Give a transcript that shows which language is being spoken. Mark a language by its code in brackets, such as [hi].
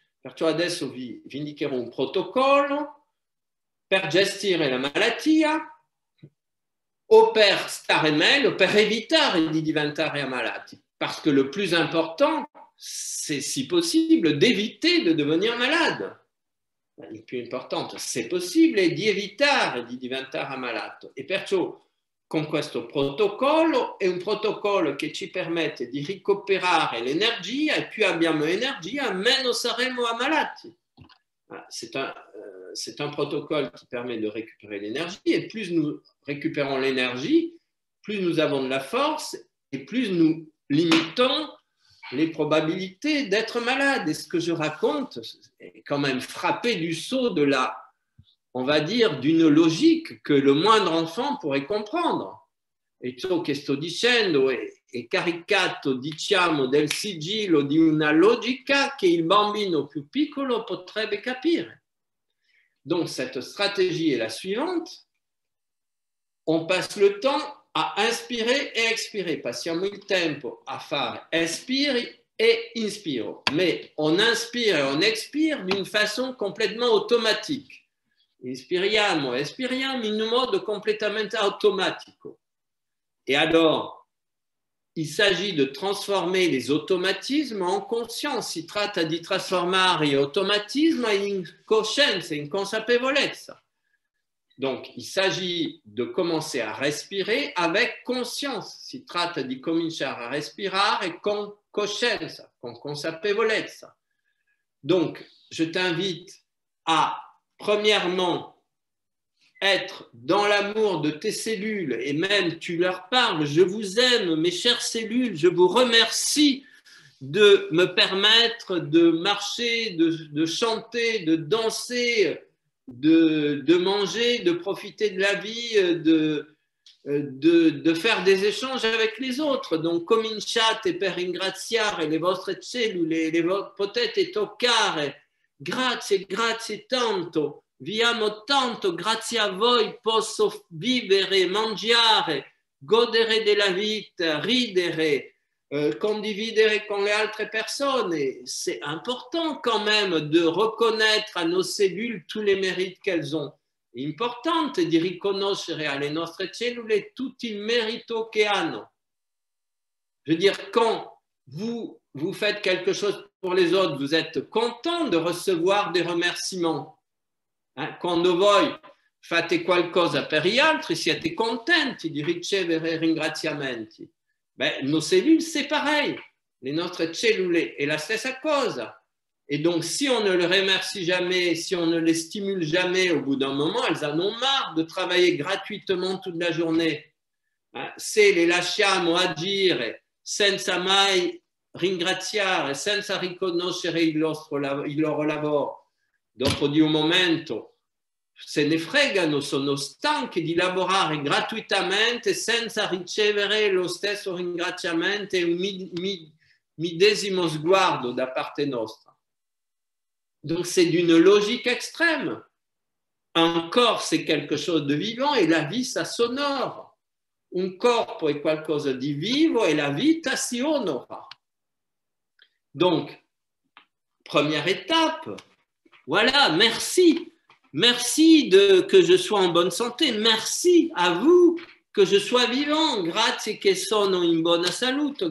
[it] Perciò adesso vi indicherò un protocollo per gestire la malattia o per stare meglio, per evitare di diventare ammalati. [fr] Parce que le plus important, c'est si possible d'éviter de devenir malade. [it] Il più importante, se possibile, di evitare di diventare ammalato. E perciò con questo protocollo è un protocollo che ci permette di recuperare l'energia e più abbiamo energia, meno saremo ammalati. [fr] C'est un protocole qui permet de récupérer l'énergie et plus nous récupérons l'énergie, plus nous avons de la force et plus nous limitons les probabilités d'être malade. Et ce que je raconte est quand même frappé du sceau de on va dire, d'une logique que le moindre enfant pourrait comprendre. [it] E ciò che sto dicendo è caricato, diciamo, del sigillo di una logica che il bambino più piccolo potrebbe capire. [fr] Donc, cette stratégie est la suivante. On passe le temps a inspirer [it] e expirare. Passiamo il tempo a fare espiri e inspiro. [fr] Mais on inspire et on expire d'une façon complètement automatique. [it] Inspiriamo, espiriamo in un modo completamente automatico. [fr] Et alors, il s'agit de transformer les automatismes en conscience. [it] Si tratta di trasformare gli automatismi in coscienza, in consapevolezza. [fr] Donc, il s'agit de commencer à respirer avec conscience. [it] Si tratta di cominciare a respirare con coscienza, con consapevolezza. [fr] Donc, je t'invite à, premièrement, être dans l'amour de tes cellules et même tu leur parles, je vous aime mes chères cellules, je vous remercie de me permettre de marcher, de chanter, de danser, de manger, de profiter de la vie, de faire des échanges avec les autres. [it] Donc, cominciate per ringraziare le vostre cellule, potete toccare, grazie, grazie tanto. Vi amo tanto, grazie a voi posso vivere, mangiare, godere della vita, ridere, condividere con le altre personnes. [fr] C'est important quand même de reconnaître à nos cellules tous les mérites qu'elles ont. [it] È importante di riconoscere alle nostre cellule tutto il merito che hanno. [fr] Je veux dire, quand vous faites quelque chose pour les autres, vous êtes content de recevoir des remerciements. [it] Quando voi fate qualcosa per gli altri, siete contenti di ricevere ringraziamenti. [fr] Nos cellules, c'est pareil. [it] Les nostre cellule è la stessa cosa. [fr] Et donc, si on ne les remercie jamais, si on ne les stimule jamais, au bout d'un moment, elles en ont marre de travailler gratuitement toute la journée. [it] Se le lasciamo agire senza mai ringraziare, senza riconoscere il loro lavoro, dopo di un momento se ne fregano, sono stanchi di lavorare gratuitamente senza ricevere lo stesso ringraziamento e un medesimo sguardo da parte nostra. [fr] Donc c'est d'une logique extrême. Un corps, c'est quelque chose de vivant et la vie, ça s'honore. [it] Un corpo è qualcosa di vivo et la vita si onora. [fr] Donc, première étape, voilà, merci. Merci que je sois en bonne santé. Merci à vous que je sois vivant. [it] Grazie che sono in buona salute.